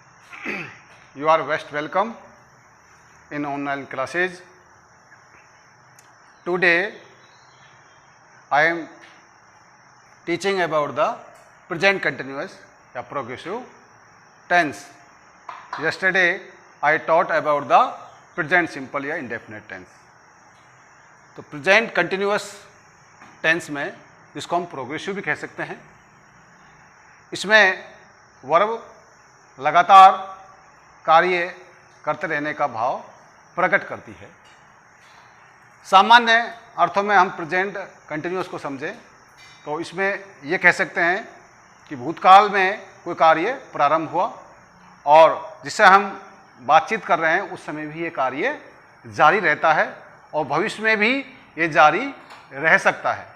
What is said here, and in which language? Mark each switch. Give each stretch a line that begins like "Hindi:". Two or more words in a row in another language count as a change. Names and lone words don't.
English: You are most welcome in online classes. Today I am teaching about the present continuous या progressive tense. Yesterday I taught about the present simple या indefinite tense.
Hindi: तो
English: present continuous tense
Hindi: में जिसको हम progressive भी कह सकते हैं, इसमें वर्ब लगातार कार्य करते रहने का भाव प्रकट करती है। सामान्य अर्थों में हम
English: present continuous
Hindi: को समझें तो इसमें यह कह सकते हैं कि भूतकाल में कोई कार्य प्रारंभ हुआ और जिससे हम बातचीत कर रहे हैं उस समय भी ये कार्य जारी रहता है और भविष्य में भी ये जारी रह सकता है।